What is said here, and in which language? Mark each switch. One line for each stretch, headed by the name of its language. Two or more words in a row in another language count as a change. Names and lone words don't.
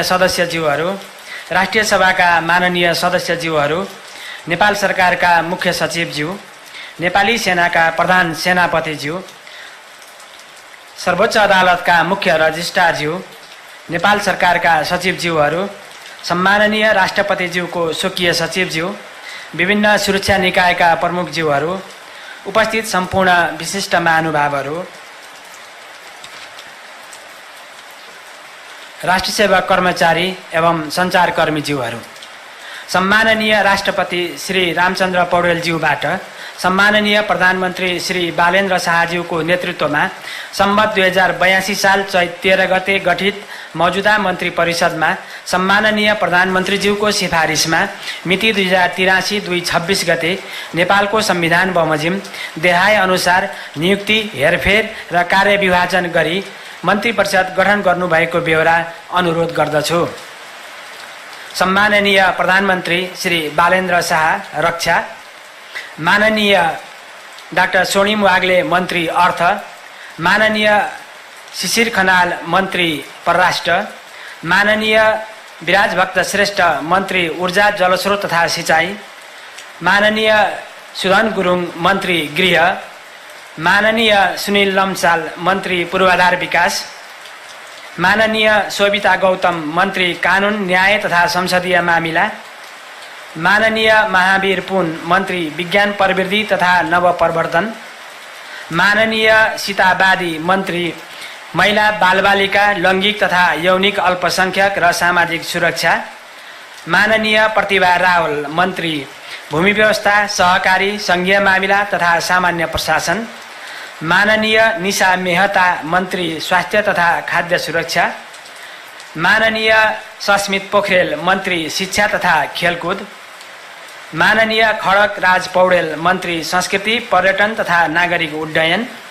Nepali: सदस्यज्यूहरू, राष्ट्रिय सभाका माननीय सदस्यज्यूहरू, नेपाल सरकारका मुख्य सचिवज्यू, नेपाली सेनाका प्रधान सेनापतिज्यू, सर्वोच्च अदालतका मुख्य रजिस्ट्रारज्यू, नेपाल सरकारका सचिवज्यूहरू, सम्माननीय राष्ट्रपतिज्यूको स्वकीय सचिवज्यू, विभिन्न सुरक्षा निकायका प्रमुखज्यूहरू, उपस्थित सम्पूर्ण विशिष्ट महानुभावहरू, राष्ट्र सेवा कर्मचारी एवं सञ्चारकर्मीज्यूहरू, सम्माननीय राष्ट्रपति श्री रामचन्द्र पौडेलज्यूबाट सम्माननीय प्रधानमन्त्री श्री बालेन्द्र शाहज्यूको नेतृत्वमा सम्वत 2082 साल चैत 13 गते गठित मौजूदा मन्त्री परिषदमा सम्माननीय प्रधानमन्त्रीज्यूको सिफारिसमा मिति 2083-26 गते नेपालको संविधान बमोजिम देहाय अनुसार नियुक्ति, हेरफेर र कार्यविभाजन गरी मन्त्री परिषद गठन गर्नुभएको बेहोरा अनुरोध गर्दछु। सम्माननीय प्रधानमन्त्री श्री बालेन्द्र शाह रक्षा, माननीय डाक्टर स्वर्णिम वाग्ले मन्त्री अर्थ, माननीय शिशिर खनाल मन्त्री परराष्ट्र, माननीय विराज भक्त श्रेष्ठ मन्त्री ऊर्जा जलस्रोत तथा सिंचाई, माननीय सुदन गुरुङ मन्त्री गृह, माननीय सुनिल लम्साल मन्त्री पूर्वाधार विकास, माननीय शोभिता गौतम मन्त्री कानुन न्याय तथा संसदीय मामिला, माननीय महावीर पुन मन्त्री विज्ञान प्रविधि तथा नवप्रवर्तन, माननीय सीताबादी मन्त्री महिला बालबालिका लैङ्गिक तथा यौनिक अल्पसंख्यक र सामाजिक सुरक्षा, माननीय प्रतिभा रावल मन्त्री भूमि व्यवस्था सहकारी संघीय मामिला तथा सामान्य प्रशासन, माननीय निशा मेहता मन्त्री स्वास्थ्य तथा खाद्य सुरक्षा, माननीय सस्मित पोखरेल मन्त्री शिक्षा तथा खेलकुद, माननीय खडक राज पौडेल मन्त्री संस्कृति पर्यटन तथा नागरिक उड्डयन,